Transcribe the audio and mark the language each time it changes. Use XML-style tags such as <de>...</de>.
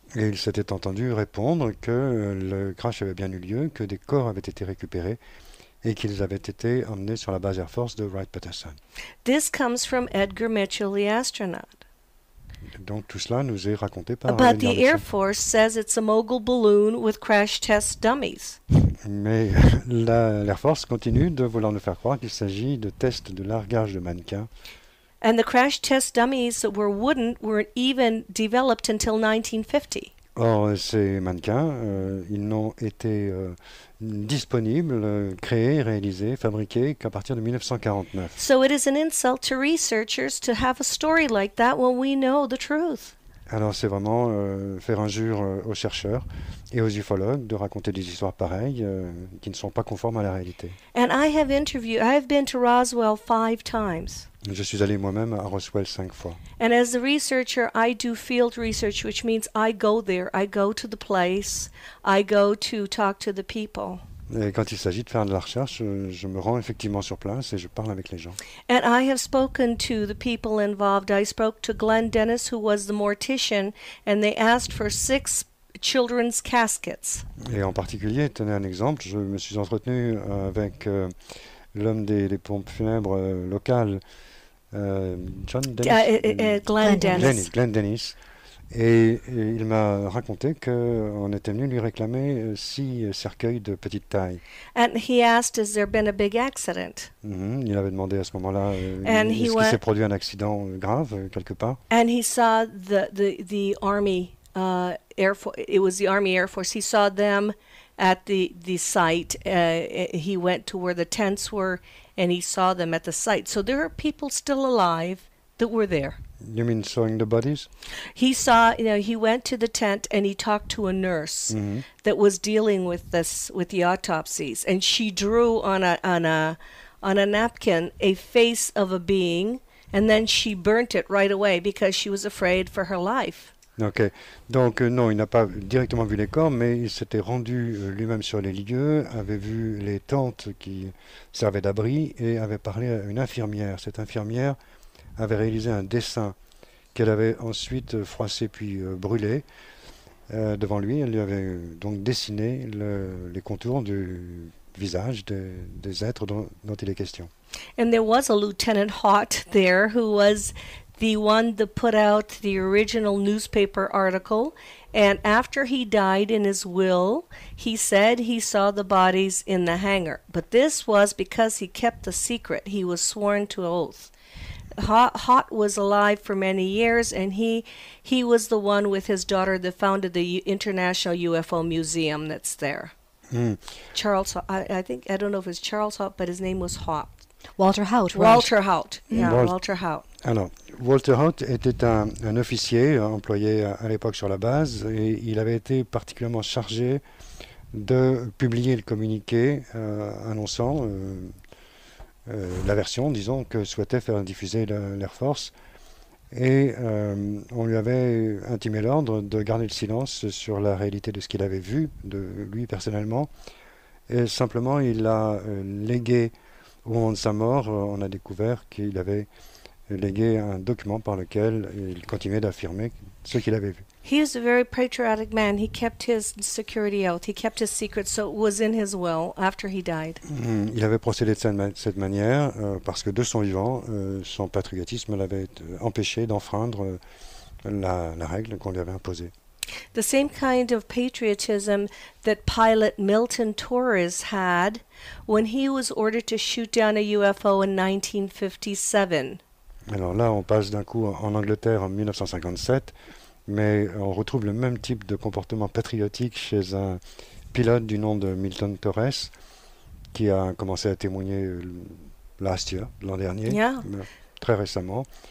<fr>Et il s'était entendu répondre que le crash avait bien eu lieu, que des corps avaient été récupérés et qu'ils avaient été emmenés sur la base Air Force de Wright-Patterson.</fr> <en>This comes from Edgar Mitchell, the astronaut.</en> <fr>Donc tout cela nous est raconté par</fr> <en>But</en> <fr>Edgar</fr> <en>the Air</en> <fr>Mitchell.</fr> <en>Force says it's a mogul balloon with crash test dummies.</en> <fr>Mais l'Air Force continue de vouloir nous faire croire qu'il s'agit de tests de largage de mannequins.</fr> <en>And the crash test dummies that were wooden weren't even developed until 1950.</en> <fr>Or, ces mannequins, ils n'ont été disponibles, créés, réalisés, fabriqués qu'à partir de 1949.</fr> <en>So it is an insult to researchers to have a story like that when we know the truth.</en> <fr>Alors c'est vraiment faire injure aux chercheurs et aux ufologues de raconter des histoires pareilles qui ne sont pas conformes à la réalité.</fr> <en>And I have been to Roswell 5 times.</en> <fr>Je suis allé moi-même à Roswell 5 fois.</fr> <en>And as a researcher, I do field research, which means I go there. I go to the place. I go to talk to the people.</en> <fr>Et quand il s'agit de faire de la recherche, je me rends effectivement sur place et je parle avec les gens.</fr> <en>And I have spoken to the people involved. I spoke to Glenn Dennis, who was the mortician, and they asked for 6 children's caskets.</en> <fr>Et en particulier, tenez un exemple, je me suis entretenu avec l'homme des pompes funèbres locales, John Dennis, Glenn Dennis. Glenn Dennis. Et il m'a raconté qu'on était venu lui réclamer 6 cercueils de petite taille.</fr> <en>And he asked, has there been a big accident?</en> <fr>Il avait demandé à ce moment-là,</fr> <en>And</en> <fr>est-ce</fr> <en>he</en> <fr>qu'il</fr> <en>went-</en> <fr>s'est produit un accident grave quelque part?</fr> <en>And he saw the Army Air Force. It was the Army Air Force. He saw them at the site. He went to where the tents were, and he saw them at the site. So there are people still alive that were there. You mean sewing the bodies? He saw, he went to the tent and he talked to a nurse that was dealing with the autopsies, and she drew on a napkin a face of a being, and then she burnt it right away because she was afraid for her life. Ok.</en> <fr>Donc non, il n'a pas directement vu les corps, mais il s'était rendu lui-même sur les lieux, avait vu les tentes qui servaient d'abri et avait parlé à une infirmière. Cette infirmière avait réalisé un dessin qu'elle avait ensuite froissé puis brûlé devant lui. Elle lui avait donc dessiné les contours du visage des êtres dont il est question.</fr> <en>And there was a Lieutenant Haught there who was the one that put out the original newspaper article, and after he died in his will, he said he saw the bodies in the hangar. But this was because he kept the secret. He was sworn to oath. Haught was alive for many years, and he was the one with his daughter that founded the International UFO Museum that's there. Charles, I don't know if it's Charles Haught, but his name was Haught. Walter Haut, right? Walter Haut, yeah, Walter Haut.</en> <fr>Alors, Walter Haut était un officier employé à l'époque sur la base, et il avait été particulièrement chargé de publier le communiqué annonçant la version, disons, que souhaitait faire diffuser l'Air Force. Et on lui avait intimé l'ordre de garder le silence sur la réalité de ce qu'il avait vu, de lui personnellement. Et simplement, il a légué, au moment de sa mort, on a découvert qu'il avait légué un document par lequel il continuait d'affirmer ce qu'il avait vu.</fr> <en>He was a very patriotic man. He kept his security oath. He kept his secret, so it was in his will after he died.</en> <fr>Il avait procédé de cette manière parce que de son vivant, son patriotisme l'avait empêché d'enfreindre la règle qu'on lui avait imposée.</fr> <en>The same kind of patriotism that pilot Milton Torres had when he was ordered to shoot down a UFO in 1957.</en> <fr>Alors là, on passe d'un coup en Angleterre en 1957, mais on retrouve le même type de comportement patriotique chez un pilote du nom de Milton Torres, qui a commencé à témoigner l'an dernier, très récemment.</fr>